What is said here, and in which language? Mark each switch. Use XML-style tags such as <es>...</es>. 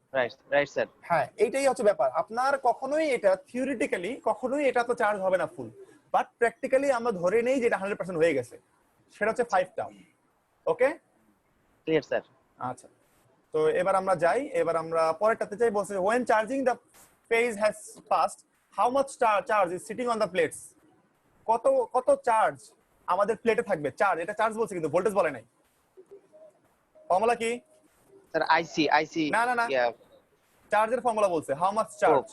<bn>Right right sir. হ্যাঁ, এইটাই হচ্ছে ব্যাপার। আপনার কখনোই এটা থিওরিটিক্যালি কখনোই এটা তো চার্জ হবে না ফুল, বাট প্র্যাকটিক্যালি আমরা ধরে নেই যে এটা 100% হয়ে গেছে, সেটা হচ্ছে 5 টাউ। ওকে, ক্লিয়ার স্যার। আচ্ছা, তো এবার আমরা যাই, এবার আমরা পরেরটাতে যাই।</bn> <en>বলছে when charging the phase has passed how much charge is sitting on the plates,</en> <bn>কত কত চার্জ আমাদের প্লেটে থাকবে। চার্জ, এটা চার্জ বলছে কিন্তু ভোল্টেজ বলে নাই। ফর্মুলা কি? স্যার আইসি না না না, চার্জের ফর্মুলা বলছে হাউ মাচ চার্জ।</bn>